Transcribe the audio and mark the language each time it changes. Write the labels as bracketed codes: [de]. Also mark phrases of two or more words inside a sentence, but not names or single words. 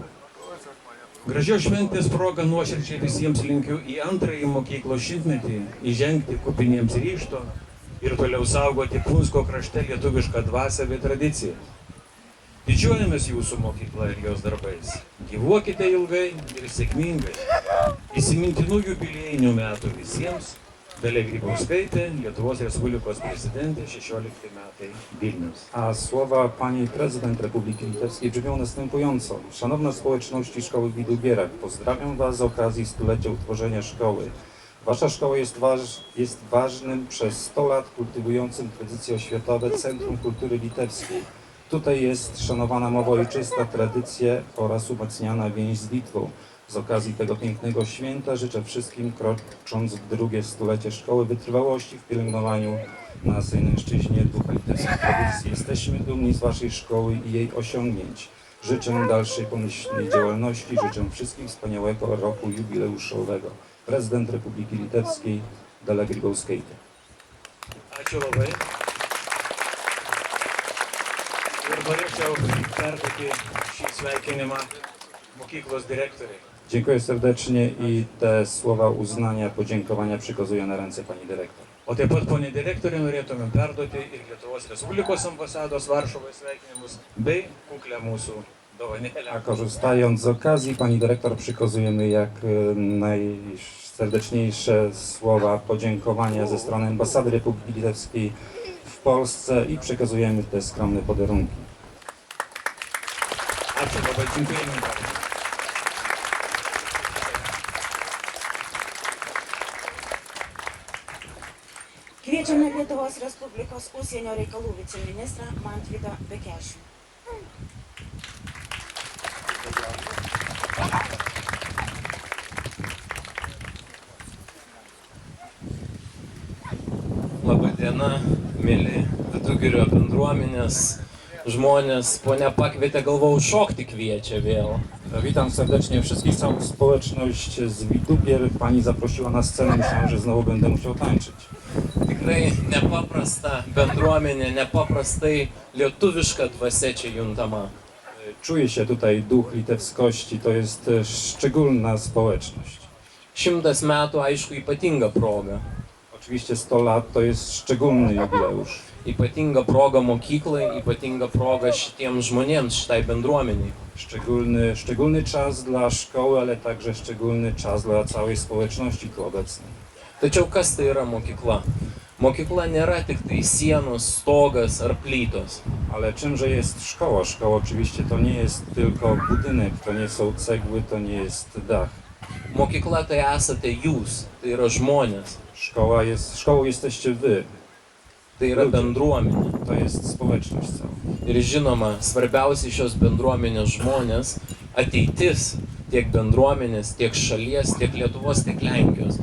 [lt] Gražios šventės proga nuoširdžiai visiems linkiu į antrąjį mokyklos šimtmetį įžengti kupiniems ryžto ir toliau saugoti Punsko krašte lietuvišką dvasią bei tradiciją. Didžiuojamės jūsų mokykla ir jos darbais. Gyvuokite ilgai ir sėkmingai. Įsimintinų jubiliejinių metų visiems. Dalia Grybauskaitė, Lietuvos Respublikos prezydentė, 16 metai, Vilnius. [pl] A słowa pani prezydent Republiki Litewskiej brzmią następująco. Szanowna społeczności Szkoły w Widugierach, pozdrawiam was z okazji stulecia utworzenia szkoły. Wasza szkoła jest ważnym przez 100 lat kultywującym tradycje oświatowe Centrum Kultury Litewskiej. Tutaj jest szanowana mowa ojczysta, tradycje oraz umacniana więź z Litwą. Z okazji tego pięknego święta życzę wszystkim, krocząc w drugie stulecie szkoły, wytrwałości w pielęgnowaniu na Sejneńszczyźnie ducha litewskich tradycji. Jesteśmy dumni z waszej szkoły i jej osiągnięć. Życzę dalszej pomyślnej działalności, życzę wszystkim wspaniałego roku jubileuszowego. Prezydent Republiki Litewskiej Dalia Grybauskaitė. [lt] Ačiū labai. Ir norėčiau perduoti šį sveikinimą mokyklos dyrektoriai. [pl] Dziękuję serdecznie i te słowa uznania, podziękowania przekazuję na ręce pani dyrektor. [lt] O taip pat, ponė direktorė, norėtumėm perduoti ir Lietuvos Respublikos ambasados Varšuvoje sveikinimus bei kuklę mūsų dovanėlę. [pl] A korzystając z okazji, pani dyrektor przekazujemy jak najserdeczniejsze słowa podziękowania ze strony ambasady Republiki Litewskiej w Polsce i przekazujemy te skromne podarunki. [lt] Ačiū labai, [pl] dziękujemy bardzo. [lt] Kviečiame Lietuvos Respublikos užsienio reikalų viceministrą Mantvydą Bekešių. Labą dieną, mėly Vidugirio bendruomenės žmonės. Ponia pakvietė, galvojau, šokti kviečia vėl. [pl] Witam serdecznie wszystkich, całą społeczność z Widugier. Pani zaprosiła na scenę, myślałem, że znowu będę musiał tańczyć. [lt] Tikrai nepaprasta bendruomenė, nepaprastai lietuviška dvasia čia juntama. [pl] Czuję się tutaj duch litewskości, to jest szczególna społeczność. [lt] 100 metų, aišku, ypatinga proga. [pl] Oczywiście 100 lat to jest szczególny jubileusz. [lt] Ypatinga proga mokyklai, ypatinga proga šitiems žmonėms, šitai bendruomeniai. [pl] Szczególny czas dla szkoły, ale także szczególny czas dla całej społeczności tu obecnej. [lt] Tačiau kas tai yra mokykla? Mokykla nėra tik tai sienos, stogas ar plytos. [pl] Ale czymże jest szkoła? Szkoła oczywiście to nie jest tylko budynek, to nie są cegły, to nie jest dach. [lt] Mokykla tai esate jūs, tai yra žmonės. [pl] Szkołą jesteście wy. [lt] Tai yra bendruomenė. [pl] To jest społeczność cała. [lt] Ir žinoma, svarbiausi šios bendruomenės žmonės, ateitis tiek bendruomenės, tiek šalies, tiek Lietuvos, tiek Lenkijos.